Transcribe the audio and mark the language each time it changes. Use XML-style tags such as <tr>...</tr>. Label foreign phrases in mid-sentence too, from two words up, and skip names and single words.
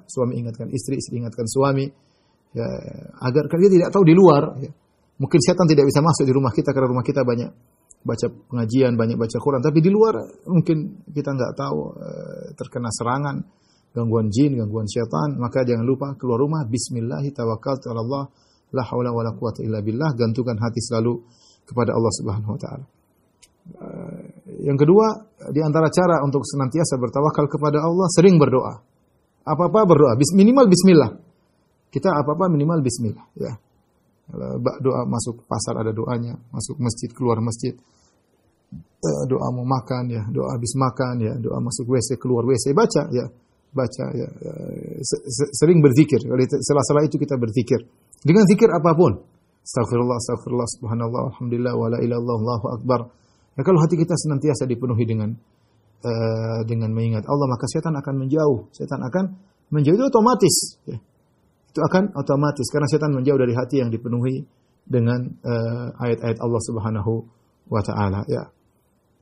<id>Suami ingatkan istri, istri ingatkan suami ya, agar dia tidak tahu di luar ya. Mungkin setan tidak bisa masuk di rumah kita karena rumah kita banyak baca pengajian, banyak baca Quran, tapi di luar mungkin kita nggak tahu terkena serangan, gangguan jin, gangguan syaitan. Maka jangan lupa keluar rumah,</id> <ar>بسم الله توكلت على الله، لا حول ولا قوة إلا بالله.</ar> <id>Gantungkan hati selalu kepada Allah</id> <ar>سبحانه وتعالى.</ar> <id>Yang kedua, di antara cara untuk senantiasa bertawakal kepada Allah, sering berdoa. Apa-apa berdoa, minimal bismillah. Kita apa-apa minimal bismillah ya. Doa masuk pasar ada doanya, masuk masjid, keluar masjid, doa mau makan ya, doa habis makan ya, doa masuk WC, keluar WC, baca ya, sering berzikir. Sela-sela itu kita berzikir dengan zikir apapun.</id> <ar>أستغفر الله، أستغفر الله, سبحان الله، الحمد لله، ولا إله إلا الله، الله أكبر.</ar> <id>Ya, kalau hati kita senantiasa dipenuhi dengan mengingat Allah, maka setan akan menjauh. Setan akan menjauh, itu otomatis ya. Itu akan otomatis karena setan menjauh dari hati yang dipenuhi dengan ayat-ayat Allah</id> <ar>سبحانه وتعالى</ar> <id>ya.</id>